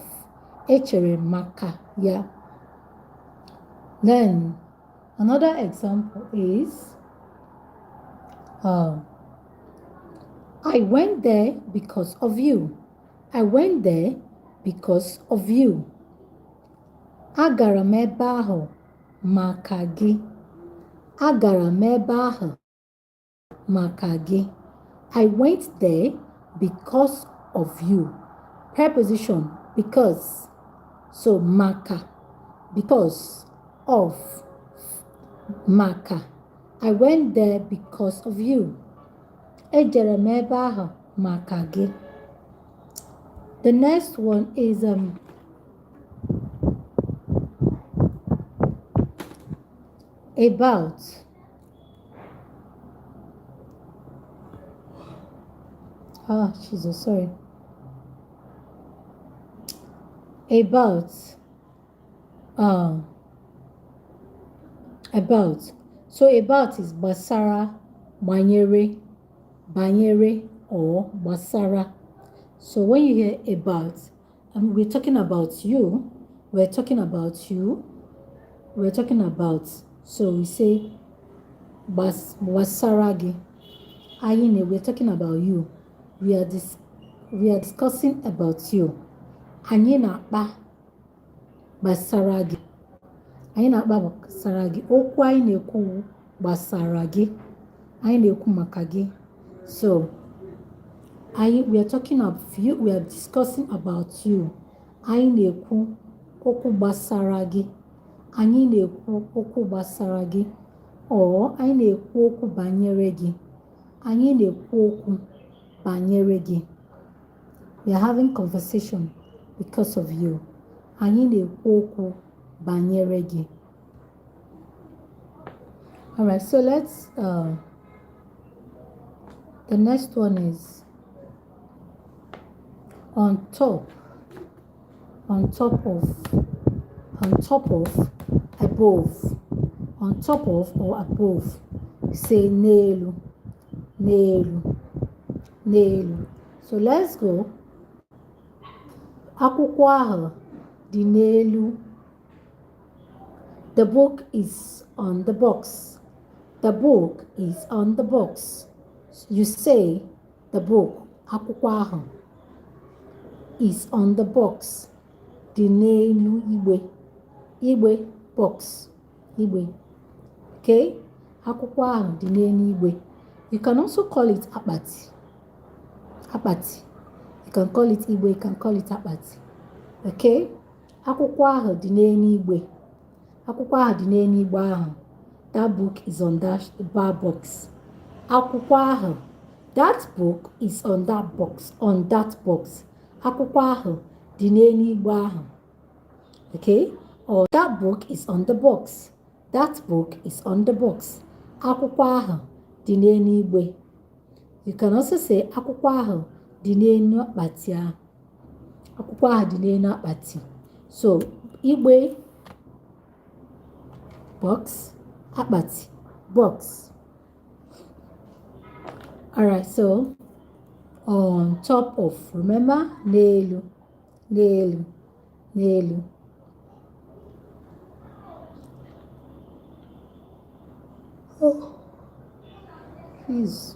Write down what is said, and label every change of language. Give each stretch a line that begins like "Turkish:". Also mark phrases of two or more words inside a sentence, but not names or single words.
Igbo: Echerem makaya.
English: Then another example is I went there because of you. I went there because of you.
Igbo: Agara m ebe ahụ maka gị. Agara m ebe ahụ maka gị.
English: I went there because of you. Preposition because. So maka. Because of. Maka. I went there because of you.
Igbo: Ejere m ebe ahụ maka gị.
English: The next one is about. Jesus, sorry. About. About. So about is
Igbo: basara, banyere, banyere,
English: or basara. So when you hear about, we're talking about you. We're talking about you. We're talking about. So we say basaragi. Ayine, we're talking about you. We are discussing about you.
Igbo: Anyị na-akpa gbasara gị. Anyị na-akpa gbasara gị. Okwu anyị na-ekwu gbasara gị. Anyị na-ekwu maka gị.
English: So we are talking about you. We are discussing about you.
Igbo: Anyị na-ekwu okwu gbasara gị. Anyị na-ekwu okwu gbasara gị. Or anyị na-ekwu okwu banyere gị. Anyị na-ekwu okwu banyere gị.
English: We are having conversation because of you.
Igbo: Anyị na-ekwu okwu banyere gị.
English: All right, so let's the next one is on top. On top of. On top of. Above. On top of or above.
Igbo: Say n'elu. N'elu. N'elu.
English: So let's go.
Igbo: Akwụkwọ ahụ dị n'elu.
English: The book is on the box. The book is on the box. You say the book,
Igbo: akwụkwọ ahụ,
English: is on the box.
Igbo: Dị n'elu igbe. Igbe, box. Igbe.
English: Okay?
Igbo: Akwụkwọ ahụ dị n'elu igbe.
English: You can also call it akpati. Akpati. You can call it igbe, you can call it akpati. Okay?
Igbo: Akwụkwọ ahụ dị n'elu igbe. Akwụkwọ ahụ dị n'elu igbe ahụ.
English: That book is on that bar box.
Igbo: Akwụkwọ ahụ.
English: That book is on that box. On that box.
Igbo: Akwụkwọ ahụ dị n'elu igbe ahụ.
English: Okay? Or that book is on the box. That book is on the box.
Igbo: Akwụkwọ ahụ dị n'elu igbe.
English: You can also say
Igbo: akwụkwọ ahụ dị n'elu akpati ahụ. Akwụkwọ ahụ dị n'elu akpati.
English: So igbe, box, akpati, box. Alright, so on top of, remember,
Igbo: n'elu, n'elu, n'elu.
English: Oh, please.